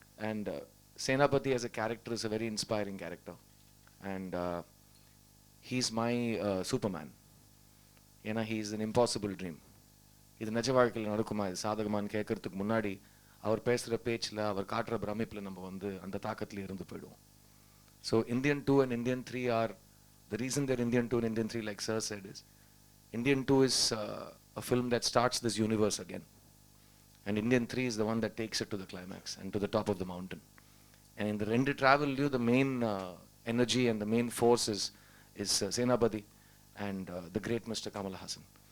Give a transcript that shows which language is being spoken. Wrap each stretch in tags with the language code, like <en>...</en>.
<en>And Senapathi as a character is a very inspiring character. And he's my Superman.</en> <ta>ஏன்னா</ta> <en>he is an impossible dream.</en> <ta>இது நிஜ வாழ்க்கையில் நடக்குமா, இது சாதகமானு கேட்கறதுக்கு முன்னாடி அவர் பேசுகிற பேச்சில், அவர் காட்டுற பிரமிப்பில் நம்ம வந்து அந்த தாக்கத்தில் இருந்து போயிடுவோம்.</ta> <en>So Indian 2 and Indian 3 are the reason that Indian 2 and Indian 3, like Sir said, is Indian 2 is a film that starts this universe again, and Indian 3 is the one that takes it to the climax and to the top of the mountain. And in the rendu travel, the main energy and the main force is Senapati and the great Mr. Kamal Haasan.</en>